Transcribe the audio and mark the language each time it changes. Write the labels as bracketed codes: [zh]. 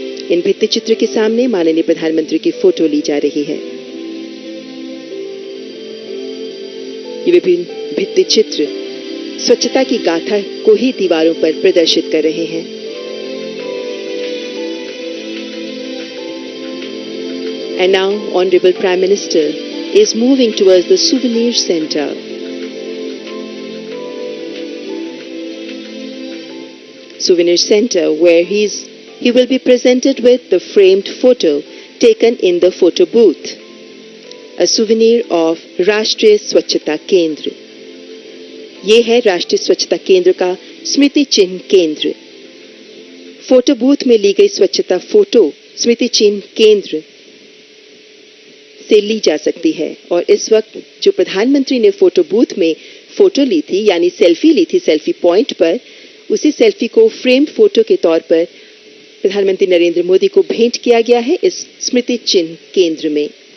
[hi] इन भित्ति चित्र के सामने माननीय प्रधानमंत्री की फोटो ली जा रही है। ये विभिन्न भित्ति चित्र स्वच्छता की गाथा को ही दीवारों पर प्रदर्शित कर रहे हैं। [en] And now, Honorable Prime Minister is moving towards the Souvenir Center. Souvenir Center, where he will be presented with the framed photo taken in the photo booth, a souvenir of Rashtriya Swachhata Kendra. [hi] ये है राष्ट्रीय स्वच्छता केंद्र का स्मृति चिन्ह केंद्र। फोटो बूथ में ली गई स्वच्छता फोटो स्मृति चिन्ह केंद्र से ली जा सकती है। और इस वक्त जो प्रधानमंत्री ने फोटो बूथ में फोटो ली थी, यानी सेल्फी ली थी सेल्फी पॉइंट पर, उसी सेल्फी को फ्रेम्ड फोटो के तौर पर प्रधानमंत्री नरेंद्र मोदी को भेंट किया गया है इस स्मृति चिन्ह केंद्र में।